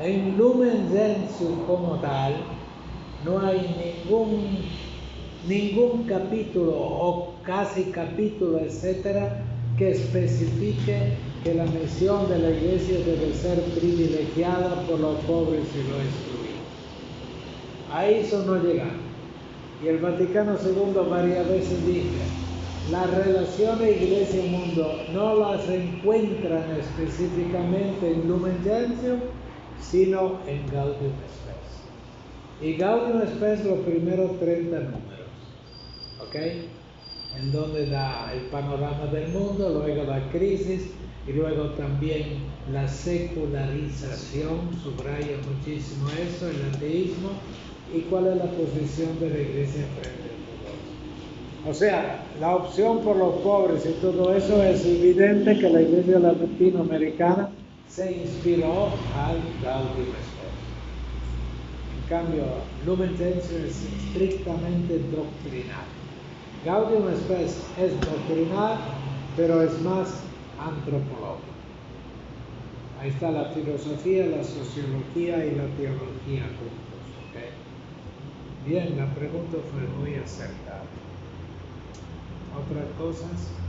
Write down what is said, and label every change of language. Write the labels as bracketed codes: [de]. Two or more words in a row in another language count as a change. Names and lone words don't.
[es] En Lumen Gentium como tal, no hay ningún capítulo o casi capítulo, etcétera, que especifique que la misión de la iglesia debe ser privilegiada por los pobres y los excluidos. A eso no llegamos. Y el Vaticano II varias veces dice, las relaciones iglesia-mundo no las encuentran específicamente en Lumen Gentium, sino en Gaudium Spes. Y Gaudium Spes los primeros 30 números, ¿ok? En donde da el panorama del mundo, luego la crisis y luego también la secularización, subraya muchísimo eso, el ateísmo y cuál es la posición de la iglesia frente a todo eso. O sea, la opción por los pobres y todo eso es evidente que la iglesia latinoamericana se inspiró al Gaudium Spes. En cambio, Lumen Gentium es estrictamente doctrinal. Gaudium Spes es doctrinal, pero es más antropológico. Ahí está la filosofía, la sociología y la teología juntos, ¿ok? Bien, la pregunta fue muy acertada. ¿Otras cosas?